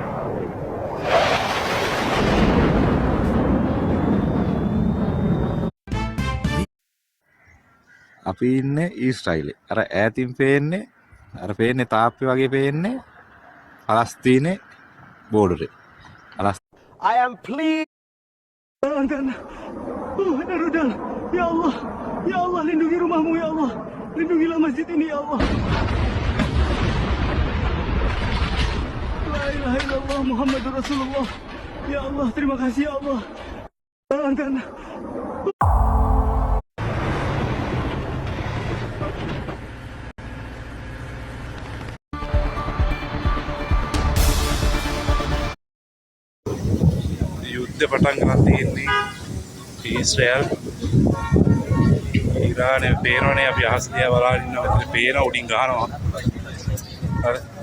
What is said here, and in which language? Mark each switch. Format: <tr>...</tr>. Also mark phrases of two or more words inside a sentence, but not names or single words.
<si>අපි ඉන්නේ ඊස්රායිලේ. අර ඈතින් පේන්නේ අර පේන්නේ තාප්පි වගේ පේන්නේ පලස්තීනේ බෝඩරේ.</si> <en>I am pleased.</en> <id>Oh, Rudal.</id> <ar>Ya Allah. Ya Allah,</ar> <id>lindungi rumahmu</id> <ar>ya Allah.</ar> <id>Lindungilah masjid ini</id> <ar>ya Allah. La ilaha illallah Muhammadur Rasulullah. Ya Allah,</ar> <id>terima kasih</id> <ar>ya Allah. Angkan.</ar> <si>යුද්ධ පටන් ගන්න තියෙන්නේ ඊශ්‍රායල් ඉරානය පේනවනේ අපි අහස් දිහා බලාගෙන ඉන්නවා මෙතන පේන උඩින් ගහනවා හරි</si>